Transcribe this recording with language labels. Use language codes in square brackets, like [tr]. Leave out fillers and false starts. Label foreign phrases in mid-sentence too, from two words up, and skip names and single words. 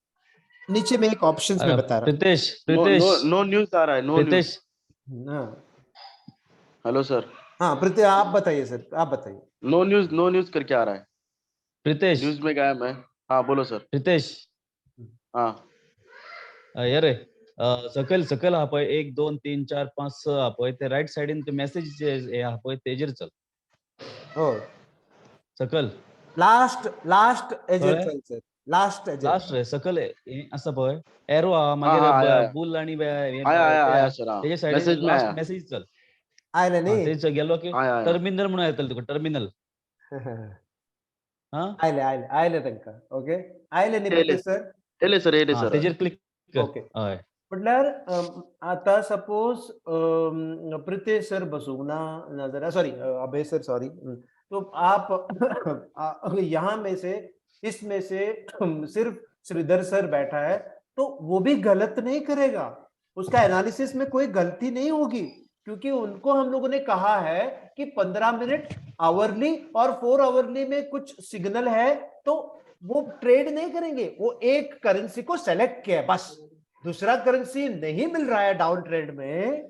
[hi] नीचे में एक ऑप्शंस में बता रहा प्रीतेश [en] no no [hi] प्रीतेश [en] no news [hi] आ रहा है, [en] no news. [hi] प्रीतेश हूं। हाँ [en] hello sir. [hi] हाँ प्रीतेश, आप बताइए सर, आप बताइए। [en] no news [hi] करके आ रहा है। प्रीतेश न्यूज में गया मैं। हाँ बोलो सर। प्रीतेश हाँ [kok] अरे सकल सकल हा पळय 1 2 3 4 5 6 हा पळय ते राईट साइडीन ते मेसेज जे हा पळय तेजेर चल हो सकल लास्ट एजेर कळ्ळें? चल सर, लास्ट एजेर। लास्ट रे सकल हे असं पळय एरो हा [hi] हाँ [kok] मागीर [hi] हाँ आया आया [kok] बुल आणि हे [hi] आया आया [kok] ते [hi] आया सर। हाँ [kok] तेजे साइडीन [hi] मैसेज में लास्ट आया [kok] मेसेज चल। आयलं हा नाही? तेच गेलो की [hi] आया आया [kok] टर्मिनल म्हणून येतलं तुका टर्मिनल हा आयले तांकां, ओके आयले न्ही येले प्रीतेश सर? येले सर, येले हा सर. तेजेर क्लिक कर ओके, हय म्हटल्यार आता सपोज प्रीतेश सर बसूंक ना नाजाल्यार सॉरी अभय सर सॉरी, [hi] तो आप यहाँ में से इसमें से [kok] सिर्फ श्रीधर सर बैठा है तो वो भी गलत नहीं करेगा, उसका एनालिसिस में कोई गलती नहीं होगी, क्योंकि उनको हम लोगों ने कहा है कि 15 [en] minute hourly [kok] और 4 आवरली में कुछ सिग्नल है, तो वो ट्रेड नहीं करेंगे, वो एक करेंसी को सेलेक्ट किया बस, दूसरा करेंसी नहीं मिल रहा है [en] down trade [kok] में।